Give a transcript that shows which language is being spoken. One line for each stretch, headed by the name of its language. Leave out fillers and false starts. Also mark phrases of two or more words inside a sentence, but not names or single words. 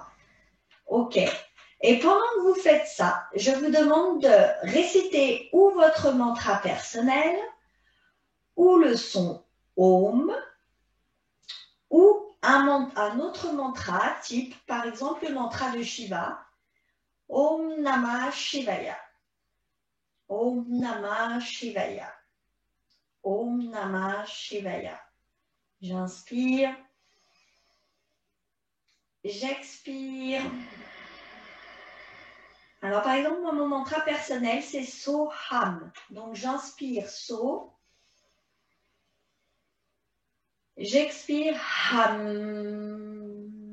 French: OK. Et pendant que vous faites ça, je vous demande de réciter ou votre mantra personnel, ou le son Om, ou un autre mantra, type par exemple le mantra de Shiva,
Sanskrit: ॐ नमः शिवाय. ॐ नमः शिवाय. ॐ नमः शिवाय.
French: J'inspire. J'expire. Alors, par exemple, moi, mon mantra personnel, c'est Soham. Donc, j'inspire So. J'expire Ham.